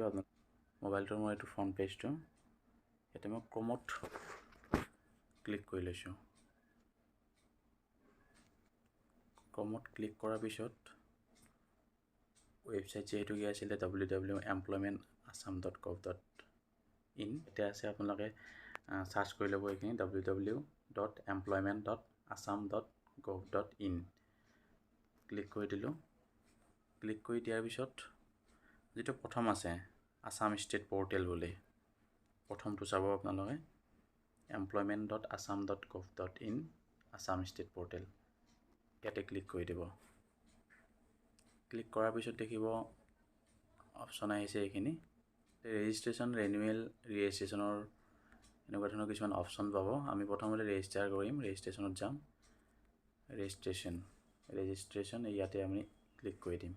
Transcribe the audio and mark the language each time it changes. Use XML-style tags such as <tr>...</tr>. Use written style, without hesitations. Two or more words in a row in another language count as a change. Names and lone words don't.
<as>আপোনাৰ মোবাইলটোৰ মই এইটো</as> <en>front pageটো,</en> <as>এতিয়া মই ক্ৰমত ক্লিক কৰি লৈছোঁ। ক্ৰমত ক্লিক কৰাৰ পিছত ৱেবছাইট যিহেতুকে আছিলে www.employmentasam.gov.in, এতিয়া আছে আপোনালোকে চাৰ্চ কৰি ল'ব এইখিনি www.employment.assam.gov.in ক্লিক কৰি দিলোঁ। ক্লিক কৰি দিয়াৰ পিছত যিটো প্ৰথম আছে আছাম ষ্টেট পৰ্টেল বুলি, প্ৰথমটো চাব আপোনালোকে employment.assam.gov.in আছাম ষ্টেট পৰ্টেল, ইয়াতে ক্লিক কৰি দিব। ক্লিক কৰাৰ পিছত দেখিব অপশ্যন আহিছে এইখিনি ৰেজিষ্ট্ৰেশ্যন,</as> <en>renewal registrationৰ</en> <as>এনেকুৱা ধৰণৰ কিছুমান অপশ্যন পাব। আমি প্ৰথমতে ৰেজিষ্টাৰ কৰিম, ৰেজিষ্ট্ৰেশ্যনত যাম। ৰেজিষ্ট্ৰেশ্যন ইয়াতে আমি ক্লিক কৰি দিম।</as>